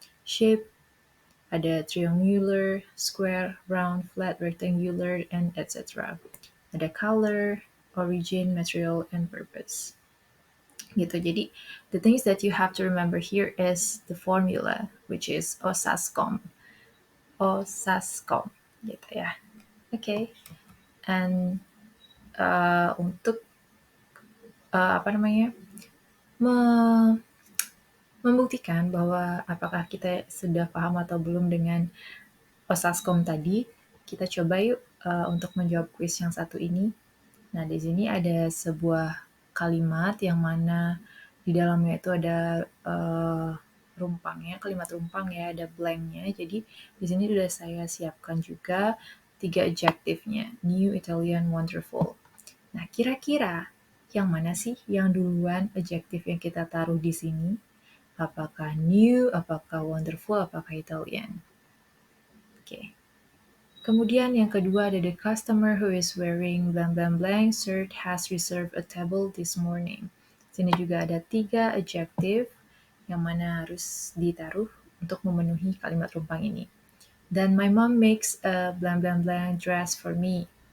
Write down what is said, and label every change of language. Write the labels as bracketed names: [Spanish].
[English] Shape, ada triangular, square, round, flat, rectangular, and etc. Ada color, origin, material, and purpose. Gitu. Jadi, the things that you have to remember here is the formula, which is OSASCOM. [Indonesian] OSASCOM, gitu ya. Okay. And untuk apa namanya membuktikan bahwa apakah kita sudah paham atau belum dengan OSASCOM tadi, kita coba yuk untuk menjawab kuis yang satu ini. Nah, di sini ada sebuah kalimat yang mana di dalamnya itu ada rumpangnya, kalimat rumpang ya, ada blanknya. Jadi di sini sudah saya siapkan juga 3 adjektifnya, new, Italian, wonderful. Nah, kira-kira yang mana sih yang duluan adjektif yang kita taruh di sini? Apakah new, apakah wonderful, apakah Italian? Oke. Kemudian yang kedua ada [English] the customer who is wearing blank blank blank shirt has reserved a table this morning. [Indonesian] Sini juga ada 3 adjektif yang mana harus ditaruh untuk memenuhi kalimat rumpang ini. [English] Dan my mom makes a blank blank blank dress for me.